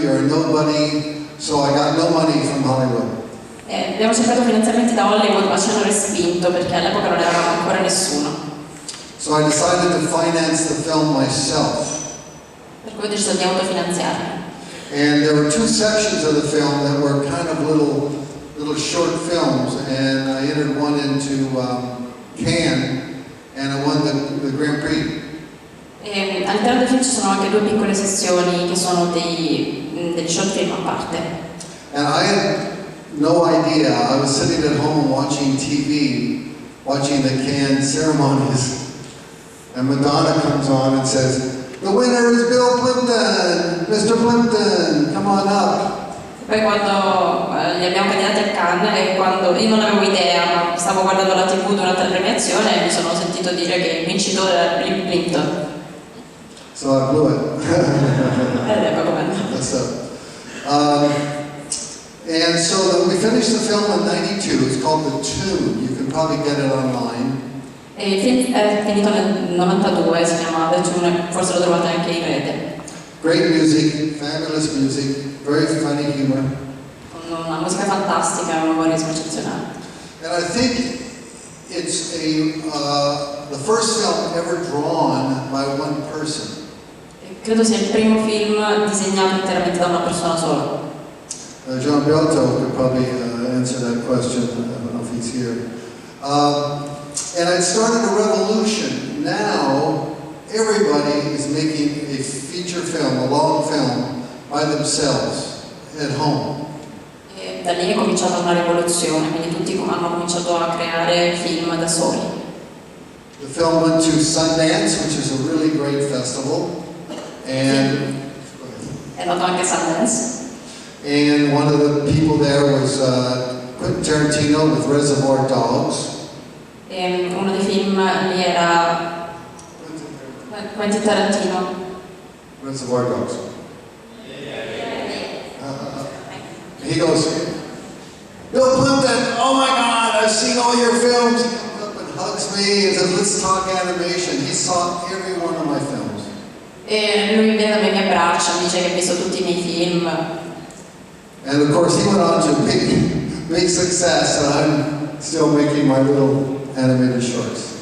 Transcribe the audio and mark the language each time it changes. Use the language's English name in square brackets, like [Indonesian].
[English] You're a nobody. So I got no money from Hollywood. [Italian] Abbiamo cercato finanziamenti da Hollywood, ma ci hanno respinto perché all'epoca non eravamo ancora nessuno. [English] So I decided to finance the film myself. [Italian] Per cui ho deciso di autofinanziarmi. [English] And there were 2 sections of the film that were kind of little short films, and I entered one into Cannes, and I won the Grand Prix. [Italian] All'interno del film ci sono anche 2 piccole sessioni che sono degli short film a parte. [English] And I had no idea. I was sitting at home watching TV, watching the Cannes ceremonies, and Madonna comes on and says, "The winner is Bill Plympton! Mr. Plympton, come on up." [Italian] Poi quando li abbiamo candidati a Cannes e quando io non avevo idea, ma stavo guardando la TV durante la premiazione e mi sono sentito dire che il vincitore era Bill Plympton. [English] So I blew it. [Italian] Ed ecco com'è. [English] That's up. And so we finished the film in '92. It's called The Tune. You can probably get it online. [Italian] E il film è finito nel 92, si chiama The Tune, forse lo trovate anche in rete. [English] Great music, fabulous music, very funny humor. [Italian] Con una musica fantastica e un umorismo eccezionale. [English] And I think it's the first film ever drawn by one person. [Italian] E credo sia il primo film disegnato interamente da una persona sola. [English] John Belto could probably answer that question. I don't know if he's here. And it started a revolution. Now, everybody is making a feature film, a long film, by themselves, at home. [Italian] E da lì è cominciata una rivoluzione, quindi tutti hanno cominciato a creare film da soli. [English] The film went to Sundance, which is a really great festival. And [Italian] È andato anche a Sundance. [English] And one of the people there was Quentin Tarantino with Reservoir Dogs. [Italian] E uno dei film lì era Quentin Tarantino. [English] Reservoir Dogs. He goes, Bill Plympton, oh my God, I've seen all your films. He comes up and hugs me and says, let's talk animation. He saw every one of my films. [Italian] E lui viene da me, mi abbraccia, mi dice che ha visto tutti i miei film. [English] And of course, he went on to big success, and I'm still making my little animated shorts.